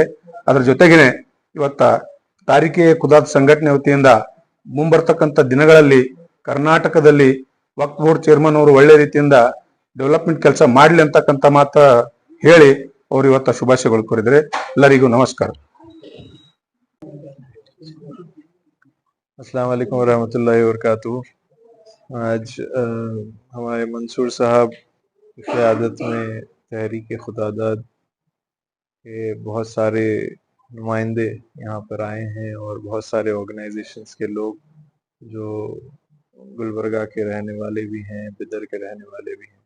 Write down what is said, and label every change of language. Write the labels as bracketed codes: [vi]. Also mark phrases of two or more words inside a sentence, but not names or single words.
[kn] ಅದರ ಜೊತೆಗೇನೆ ಇವತ್ತ ತಾರೀಖೆ ಖುದಾದ್ ಸಂಘಟನೆ ವತಿಯಿಂದ ಮುಂಬರ್ತಕ್ಕಂಥ ದಿನಗಳಲ್ಲಿ ಕರ್ನಾಟಕದಲ್ಲಿ ವಕ್ಫ್ ಬೋರ್ಡ್ ಚೇರ್ಮನ್ ಅವರು ಒಳ್ಳೆ ರೀತಿಯಿಂದ ಡೆವಲಪ್ಮೆಂಟ್ ಕೆಲಸ ಮಾಡ್ಲಿ ಅಂತಕ್ಕಂಥ ಮಾತ ಹೇಳಿ ಅವರು ಇವತ್ತ ಶುಭಾಶಯಗಳು ಕೋರಿದರೆ. ಎಲ್ಲರಿಗೂ ನಮಸ್ಕಾರ. [ar] السلام عليكم ورحمة الله وبركاته. [hi] आज हमारे मंसूर साहब की क़यादत में तहरीक खुदादाद के बहुत सारे नुमाइंदे यहाँ पर आए हैं और बहुत सारे ऑर्गेनाइजेशंस के लोग जो गुलबर्गा के रहने वाले भी हैं, बिदर के रहने वाले भी हैं।